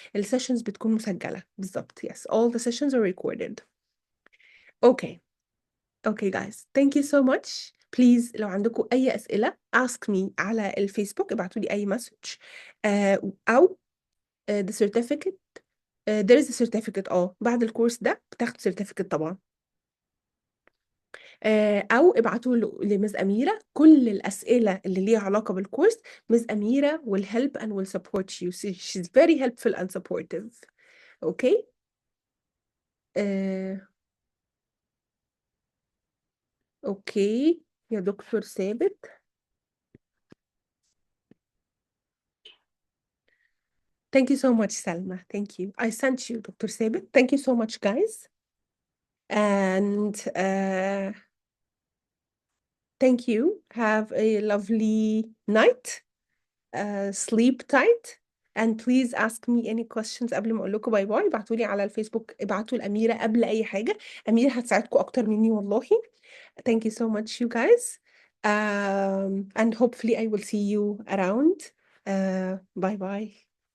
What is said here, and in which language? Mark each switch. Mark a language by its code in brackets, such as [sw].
[ar] السيشنز بتكون مسجلة بالضبط. [en] Yes, all the sessions are recorded. Okay guys, thank you so much. Please [ar] لو عندكم أي أسئلة [en] ask me [ar] على الفيسبوك، ابعتوا لي أي مسج أو [en] the certificate. there is a certificate [ar] بعد الكورس ده بتاخد [en] certificate [ar] طبعا. أو ابعتوا لمس أميرة كل الأسئلة اللي ليها علاقة بالكورس. [en] Miss أميرة will help and will support you. She's very helpful and supportive. Okay. [ar] Okay يا دكتور ثابت. [en] Thank you so much, Salma. Thank you. I sent you, Dr. Sabit. Thank you so much, guys. And thank you. Have a lovely night. Sleep tight. And please ask me any questions [ar] قبل ما أقول لكم باي باي. ابعتوا لي على الفيسبوك، ابعتوا لأميرة قبل أي حاجة. أميرة هتساعدكم أكتر مني والله. [en] Thank you so much, you guys. And hopefully I will see you around. Bye bye.